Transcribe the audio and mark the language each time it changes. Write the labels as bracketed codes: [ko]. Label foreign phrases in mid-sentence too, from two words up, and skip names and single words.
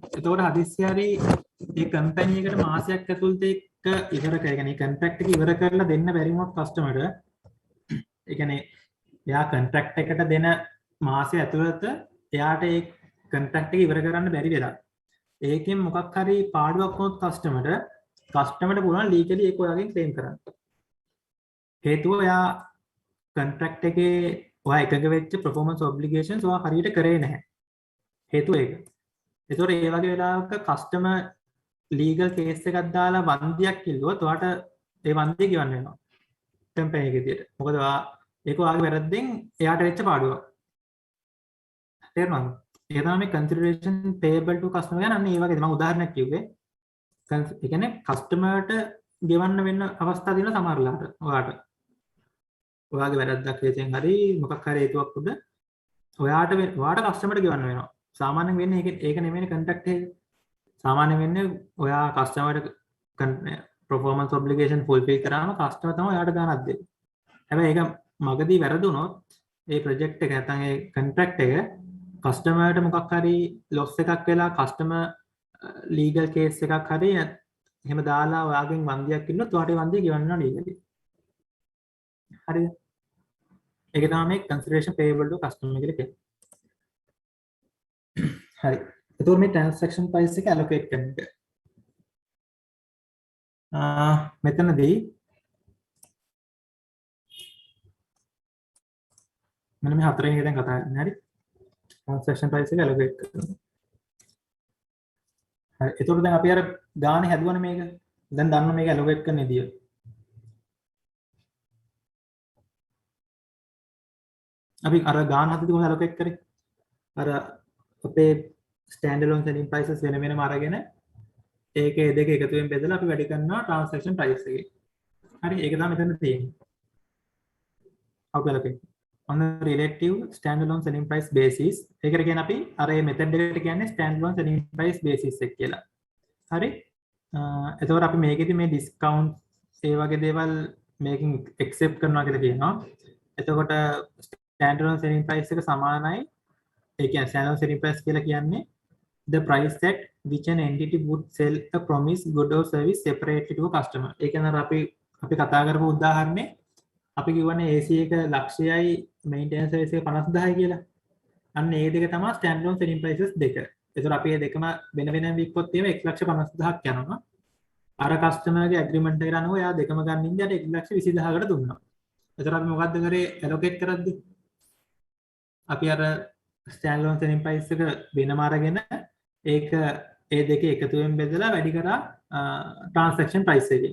[si] එතකොට හදිස්සිය හරි ඒ company එකට මාසයක් ඇතුළත ඒක ඉවර කරගෙන contract එක ඉවර කරලා දෙන්න බැරි වුණොත් customer ඒ කියන්නේ එයා contract එකට දෙන මාසය ඇතුළත එයාට ඒ contract එක ඉවර කරන්න බැරි වෙලා ඒකෙන් මොකක් හරි පාඩුවක් වුණොත් කස්ටමර්ට පුළුවන් ලීගලි ඒක ඔයාගෙන් ක්ලේම් කරන්න. හේතුව ඔයා contract එකේ ඔයා එකග වෙච්ච [en] performance obligations [si] ඔයා හරියට කරේ නැහැ. හේතුව ඒක. ඒතකොට ඒ වගේ වෙලාවක customer [en] legal case [si] එකක් දාලා වන්දියක් ඉල්ලුවොත් ඔයාට ඒ වන්දිය ගෙවන්න වෙනවා. company එකේ විදියට. මොකද ඔයා ඒක ඔයාගේ වැරද්දෙන් එයාට වෙච්ච පාඩුවක්. තේරුණාද? ඒ තමයි [en] consideration payable to customer [si] ගැන අන්න ඒ වගේ මම උදාහරණයක් කිව්වේ. ඒ කියන්නේ කස්ටමර්ට ගෙවන්න වෙන අවස්ථා තියෙනවා සමහර ලාට ඔයාට. ඔයාගේ වැරද්දක් හේතුවෙන් හරි මොකක් හරි හේතුවක් උඩ ඔයාට කස්ටමර්ට ගෙවන්න වෙනවා. සාමාන්‍යයෙන් වෙන්නේ ඒක නෙමෙයිනේ contract එක. සාමාන්‍යයෙන් වෙන්නේ ඔයා කස්ටමර්ට [en] performance obligation fulfill [si] කරාම කස්ටමර් තමයි ඔයාට ගාණක් දෙන්නේ. හැබැයි ඒක මගදී වැරදුනොත් ඒ project එක නැත්නම් ඒ contract එක කස්ටමර්ට මොකක් හරි loss එකක් වෙලා customer [en] legal case [si] එකක් හරි එහෙම දාලා ඔයාගෙන් වන්දියක් ඉන්නොත් ඔයාට වන්දිය ගෙවන්න legally. හරිද? ඒක තමයි මේ [en] consideration payable to customer [si] කියලා කියන්නේ. හරි. එතකොට මේ [en] transaction price [si] එක allocate කරන එක. මෙතනදී මෙන්න මේ හතරෙන් එක දැන් කතා කරන්නේ. හරි. [en] transaction price [si] එක allocate කරනවා. හරි. එතකොට දැන් අපි අර ගානේ හැදුවනේ මේක. දැන් දන්න මේක allocate කරන විදිය. අපි අර ගාන හදද්දි කොහොමද allocate කරේ? අර අපේ [en] standalone selling prices [si] වෙන වෙනම අරගෙන ඒකේ දෙක එකතුවෙන් බෙදලා අපි වැඩි කරනවා [en] transaction price [si] එකේ. හරි ඒක තමයි මෙතන තියෙන්නේ. [en] how to allocate on the relative standalone selling price basis. [si] ඒකට කියන්නේ අපි අර මේ method එකට කියන්නේ [en] standalone selling price basis [si] එක කියලා. හරි? එතකොට අපි මේකෙදි මේ discount ඒ වගේ දේවල් මේකෙන් accept කරනවා කියලා කියනවා. [en] එතකොට standalone selling price [si] එක සමානයි ඒ කියන්නේ [en] standalone selling price [si] කියලා කියන්නේ [en] the price at which an entity would sell a promised good or service separately to a customer. [si] ඒ කියන්නේ අපි කතා කරපු උදාහරණේ අපි කියවනේ AC එක ලක්ෂයයි [en] maintenance service [si] එක 50000යි කියලා. අන්න ඒ දෙක තමයි [en] standalone selling prices [si] දෙක. ඒතර අපි මේ දෙකම වෙන වෙනම විකුණුත් ඒවා 1,50,000ක් යනවා. අර කස්ටමර්ගේ ඇග්‍රීමන්ට් එකට අනුව එයා දෙකම ගන්න ඉඳලා 1,20,000කට දුන්නා. ඒතර අපි මොකද්ද කරේ allocate කරද්දි? අපි අර [en] standalone selling price [si] එක වෙනම අරගෙන ඒක ඒ දෙකේ එකතුවෙන් බෙදලා වැඩි කරා [en] transaction price [si] එකෙන්.